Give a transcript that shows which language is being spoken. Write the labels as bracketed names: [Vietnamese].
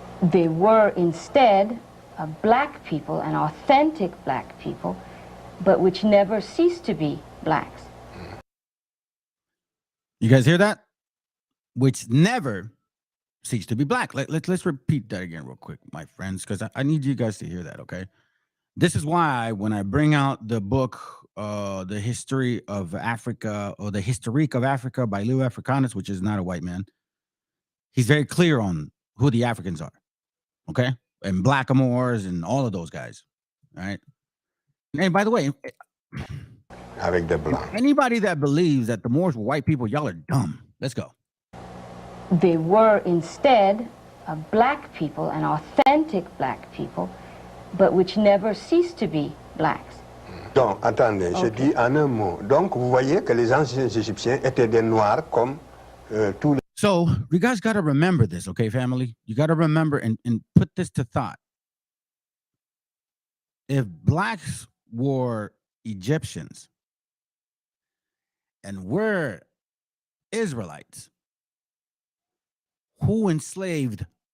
[English] They were instead a black people, an authentic black people, but which never ceased to be blacks. You guys hear that? Which never ceased to be black. Let's repeat that again real quick, my friends, because I need you guys to hear that, okay? This is why when I bring out the book, The History of Africa, or The Historique of Africa by Lou Africanus, which is not a white man, he's very clear on who the Africans are, okay? And Blackamoors and all of those guys, all right? And by the way, [French] avec des blancs. [English] Anybody that believes that the Moors were white people, y'all are dumb. Let's go. They were instead a black people, an authentic black people, but which never ceased to be blacks. [French] Donc, attendez, je dis en un mot. Donc, vous voyez que les anciens Égyptiens étaient des Noirs comme tous les... [English] So you guys got to remember this, okay, family? You got to remember and put this to thought. If blacks were Egyptians and we're Israelites, who enslaved?